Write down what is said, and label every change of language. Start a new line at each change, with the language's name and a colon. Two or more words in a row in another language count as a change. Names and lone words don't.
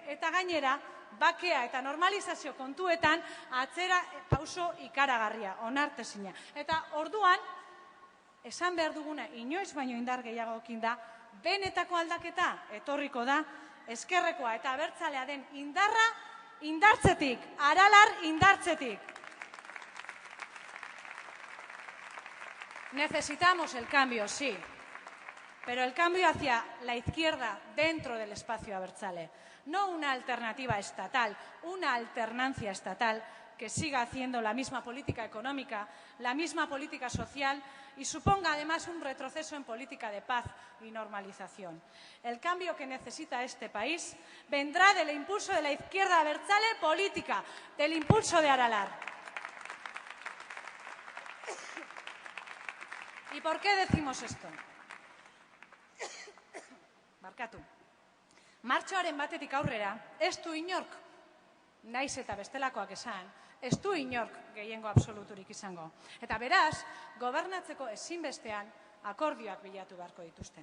Basque: Eta gainera, bakea eta normalizazio kontuetan atzera pauso ikaragarria, onartezina. Eta orduan, esan behar duguna, inoiz baino indar gehiagokin da, benetako aldaketa etorriko da, ezkerrekoa eta abertzalea den indarra indartzetik, Aralar indartzetik.
Spanish: Necesitamos el cambio, sí, pero el cambio hacia la izquierda dentro del espacio abertzale. No una alternativa estatal, una alternancia estatal que siga haciendo la misma política económica, la misma política social y suponga además un retroceso en política de paz y normalización. El cambio que necesita este país vendrá del impulso de la izquierda abertzale política, del impulso de Aralar. ¿Y por qué decimos esto?
Basque: Barkatu. Martxoaren batetik aurrera, ez du inork, naiz eta bestelakoak esan, ez du inork gehiengo absoluturik izango. Eta beraz, gobernatzeko ezinbestean akordioak bilatu beharko dituzten.